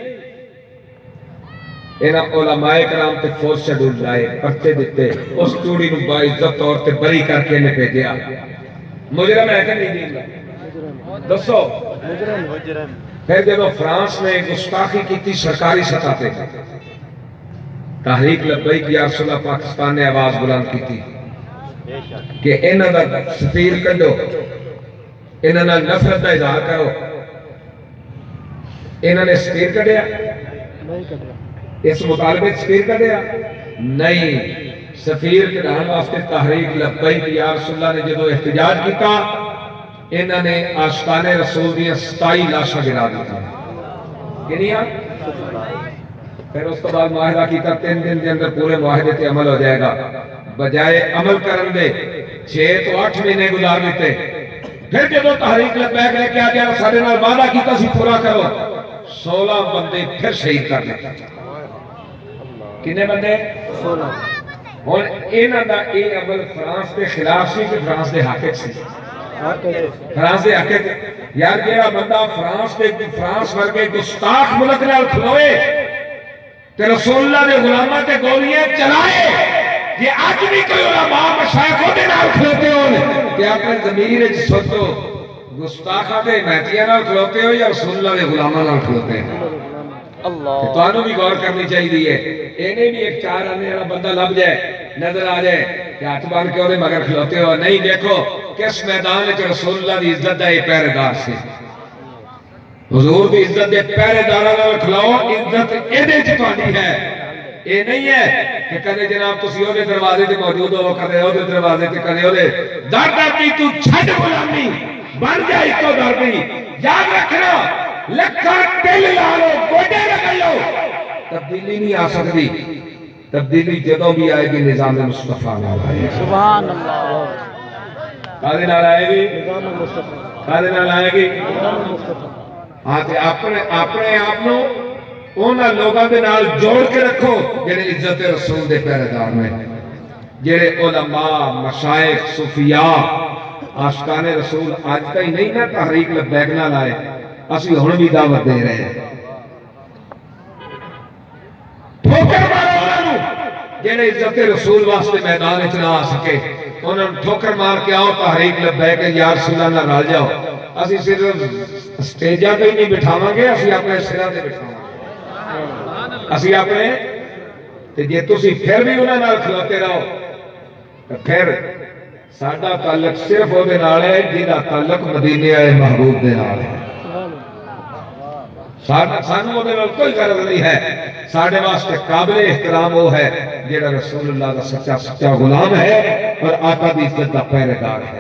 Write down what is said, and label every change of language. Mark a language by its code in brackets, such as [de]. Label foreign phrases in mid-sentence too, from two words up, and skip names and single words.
[pa] انہاں علماء کرام تے فورس شیڈول لائے پرچے دیتے، اس چوڑی نو باعزت طور تے بری کر کے نے بھیجیا۔ مجرم ہے کہ نہیں جی؟ دسو پھر [ur] جب فرانس نے گستاخی کی تھی سرکاری سطح پہ، [pa] تحریک لبیک یا رسول اللہ پاکستان نے آواز بلند کی تھی کہ انہاں دا سفیر کڈو، انہاں نال نفرت دا اظہار کرو۔ انہاں نے سفیر کڈیا؟ نہیں کڈیا۔ اس مطالبے سفیر کڈیا؟ نہیں۔ سفیر کڈھان واسطے تحریک لبیک یا رسول اللہ نے جدو احتجاج کیتا، انہاں نے آستان رسول دیاں 27 لاشاں گرا دیتا۔ کنیاں؟ پھر اس کو بعد معاہدہ کیتا 3 دن دے اندر پورے معاہدے تے عمل ہو جائے گا۔ بجائے عمل کرن دے 6 تو 8 مہینے گزار دیتے۔ پھر جدو تحریک لبیک نے کیا جائے سارے نال وعدہ کیتا سی پورا کرو، 16 بندے پھر شہید کر دیتے۔ کنے بندے؟ 16۔ اور انہاں دا یہ عمل فرانس کے خلاف سی کہ فرانس دے حق سی؟ فرانس دے حق یار جیڑا بندہ فرانس ورگے گستاخ ملک نال کھلوئے تے رسول اللہ دے غلاماں تے گولیاں چلائے، یہ اج بھی کوئی علماء مشائخ دے نال کھلوتے ہون تے اپنے ضمیر وچ سوچو گستاخاں تے محتیاں نال کھلوتے ہو یا رسول اللہ دے غلاماں نال کھلوتے ہیں؟ تو انہوں بھی غور کرنی چاہیے۔ انہیں بھی ایک 4 آنے والا بندہ لب جائے، نظر آ جائے کہ ہاتھ باندھ کے انہیں مگر کھلوتے ہو نہیں۔ دیکھو کس میدان وچ رسول اللہ دی عزت دا یہ پہرے دار سے، حضور دی عزت دے پہرے داراں نال کھلاؤ، عزت ایدے وچ تہاڈی ہے۔ یہ نہیں ہے کہ کدے جناب تسی اودے دروازے تے موجود ہو، کدے اودے دروازے تے کدے اودے در در دی تو چھڈ غلامی بن جائے تو در دی۔ یاد رکھنا لکھاں دل لا لو گوڈے لگا لو، تبدیلی نہیں آ سکتی۔ تبدیلی جدوں بھی آئے گی نظام مصطفیٰ نال آئے گی۔ [ar] سبحان اللہ۔ [pa] کدے نال آئے گی؟ نظام مصطفیٰ۔ کدے نال آئے گی؟ نظام مصطفیٰ۔ ہاں تے اپنے آپ نو انہاں لوگاں دے نال جوڑ کے رکھو جڑے عزت رسول دے پہرے دار نے، جڑے علماء، مشائخ، صوفیاء عاشقان رسول آج تک نہیں نہ تحریک لبیک نال آئے، اسی ہن بھی دعوت دے رہے ہیں۔ ٹھوکر مارو انہوں جڑے عزت رسول واسطے میدان وچ نہ آ سکے، انہوں ٹھوکر مار کے آؤ تحریک لبیک یا رسول اللہ نال رل جاؤ۔ اسی صرف سٹیجاں تے نہیں بٹھاواں گے، اسی اپنے سراں تے بٹھاواں گے، اسی اپنے تے جے تسی پھر بھی انہاں نال کھلوتے رہو تے پھر ساڈا تعلق صرف وہ دے نال ہے جہاں تعلق مدینے والے محبوب دے نال ہے۔ سانو وہ دے نال کوئی غرض نہیں ہے، ساڈے واسطے قابل احترام وہ ہے جہاں رسول اللہ کا سچا غلام ہے اور آقا دی عزت دا پہرے دار ہے۔